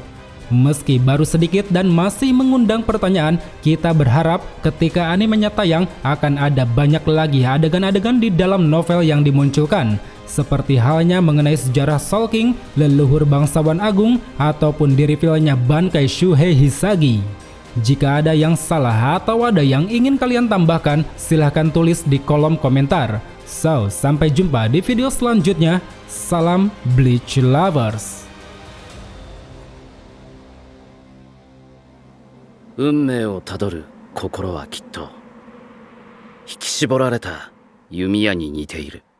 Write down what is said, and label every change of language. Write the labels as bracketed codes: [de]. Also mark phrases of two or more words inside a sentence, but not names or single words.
[id] Meski baru sedikit dan masih mengundang pertanyaan, kita berharap ketika animenya tayang akan ada banyak lagi adegan-adegan di dalam novel yang dimunculkan, seperti halnya mengenai sejarah Soul King, leluhur bangsawan agung, ataupun di-reveal-nya bangkai Shuhei Hisagi. Jika ada yang salah atau ada yang ingin kalian tambahkan, silahkan tulis di kolom komentar. So, sampai jumpa di video selanjutnya. Salam Bleach Lovers. [ja] 運命をたどる心はきっと引き絞られた弓矢に似ている。